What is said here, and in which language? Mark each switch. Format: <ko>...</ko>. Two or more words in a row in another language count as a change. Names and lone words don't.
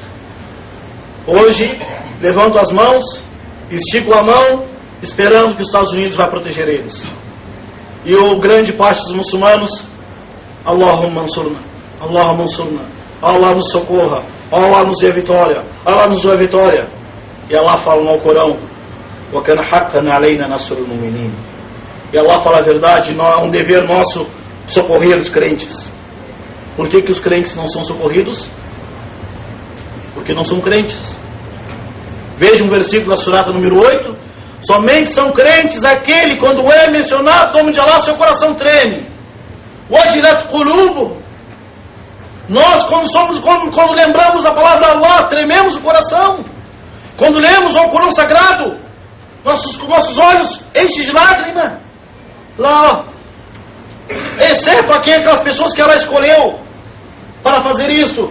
<pt>Hoje, levanto as mãos, estico a mão, esperando que os Estados Unidos vá proteger eles. E o grande parte dos muçulmanos,</pt> <ar>اللهم انصرنا، اللهم انصرنا,</ar> <pt>Allah nos socorra, Allah nos dê vitória, Allah nos dê vitória. E Allah fala no Alcorão,</pt> <ar>وَكَانَ حَقًّا عَلَيْنَا نَصْرُ الْمُؤْمِنِينَ.</ar> <pt>E Allah fala a verdade, é um dever nosso socorrer os crentes. Por que os crentes não são socorridos? Porque não são crentes. Veja um versículo da surata número 8. Somente são crentes aquele, quando é mencionado o nome de Allah, seu coração treme.</pt> <ar>وَجِلَتْ قُلُوبُهُمْ.</ar> <pt>Nós, quando lembramos a palavra Allah, trememos o coração. Quando lemos o Alcorão Sagrado, nossos olhos enchem de lágrima. Lá, exceto aquelas pessoas que ela escolheu para fazer isto.</pt>